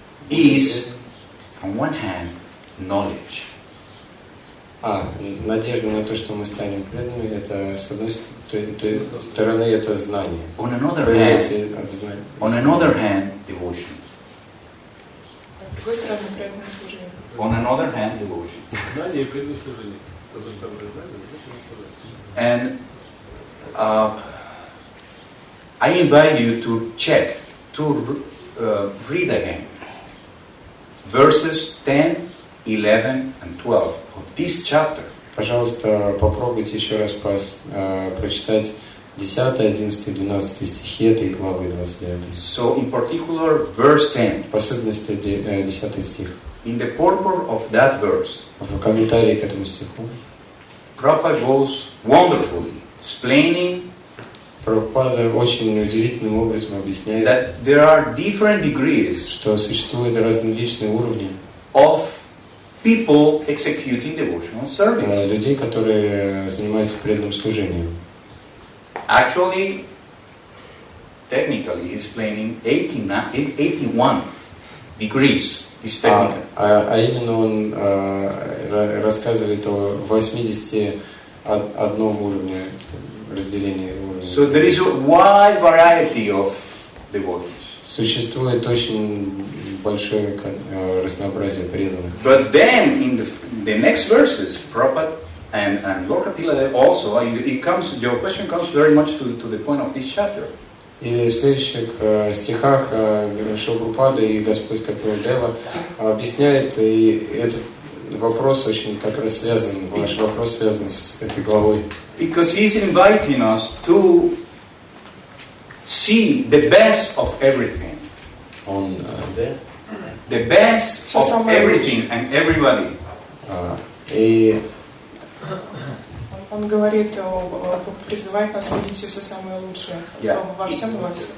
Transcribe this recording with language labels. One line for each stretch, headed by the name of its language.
English: Is, on one hand, knowledge.
Russian: Надежда на то, что мы станем преданными, это с одной стороны это знание.
English: On another hand, devotion.
Russian: С другой стороны, преданное служение.
English: On another hand, devotion.
Russian: Знание и преданное служение. С одной стороны, знание,
English: And I invite you to check, to read again verses 10, 11, and 12 of this chapter.
Russian: Пожалуйста, попробуйте еще раз прочитать 10, 11, 12 стихи этой главы 29.
English: So, in particular, verse 10.
Russian: В особенности 10 стих.
English: In the purport of that verse,
Russian: В комментарии к этому стиху
English: Prabhupada goes wonderfully explaining
Russian: Прабхупада очень удивительным образом объясняет,
English: that there are different degrees
Russian: что существуют различные уровни
English: of people executing devotional service.
Russian: людей, которые занимаются преданным служением.
English: Actually, technically, he's explaining 81 degrees. Is technical.
Russian: Именно он рассказывает о 81 уровне разделения уровней.
English: So there is a wide variety of devotees.
Russian: Существует очень большое разнообразие преданных.
English: But then in the next verses, Prabhupada and Lord Kapila also, your question comes very much to the point of this chapter.
Russian: И в следующих стихах Шрила Прабхупада и Господь Капила Дева объясняет, и этот вопрос очень как раз связан, ваш вопрос связан с этой главой.
English: Because he's inviting us to see the best of everything.
Russian: Он
English: The best
Russian: Все
English: of
Russian: самое
English: everything and everybody.
Russian: и Он говорит, призывает нас видеть все самое лучшее во всем и во всем.